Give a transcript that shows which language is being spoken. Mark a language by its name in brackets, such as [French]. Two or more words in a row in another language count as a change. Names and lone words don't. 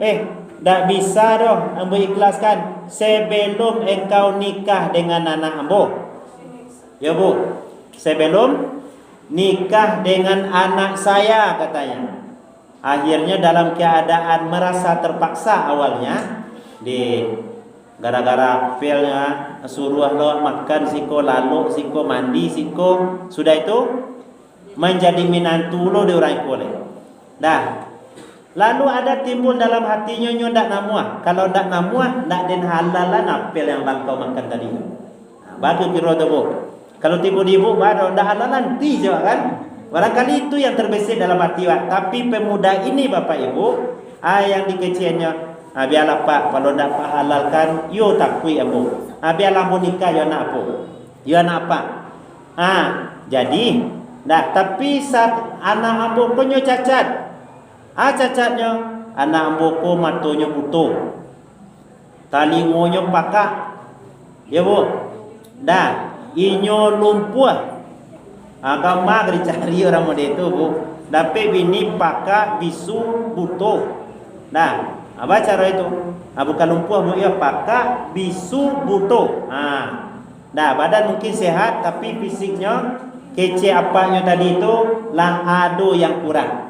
[Minangkabau] Tak bisa doh, ambo ikhlaskan sebelum engkau nikah dengan anak ambo. [Indonesian] Ya bu, sebelum nikah dengan anak saya katanya. [Minangkabau] Akhirnya dalam keadaan merasa terpaksa awalnya, gara-gara apelnya suruh lo makan siko, lalu siko mandi siko, sudah itu menjadi minantu lo di orang kole. Dah, lalu ada timbul dalam hatinya nyo ndak namuah. Kalau ndak namuah, ndak den halalan apel yang bangkau makan tadi. [Indonesian] Bagi kira tu bu. Kalau tiba-tiba baru ndak halalan ti jawab kan. Barangkali itu yang terbesit dalam hati wak. Tapi pemuda ini Bapak Ibu, yang dikeciannya, [Minangkabau] biarlah Pak, kalau ndak Pak halalkan, yo takui ambo. Biarlah mau nikah yo nak apa? Yo nak apa? Jadi, dah tapi saat anak ambo punya cacat. Cacatnya anak ambo ko matonya butuh. Talingonya pakak. [Indonesian] Ya bu. [Minangkabau] Dah, inyo lumpuh. [Indonesian] Agama dicari orang model itu bu. Dapat bini pakak bisu butuh. Nah, apa cara itu? Bukan lumpuh bu, ya pakak bisu butuh. Dah badan mungkin sehat tapi fisiknya kece apanya tadi itu lah ada yang kurang.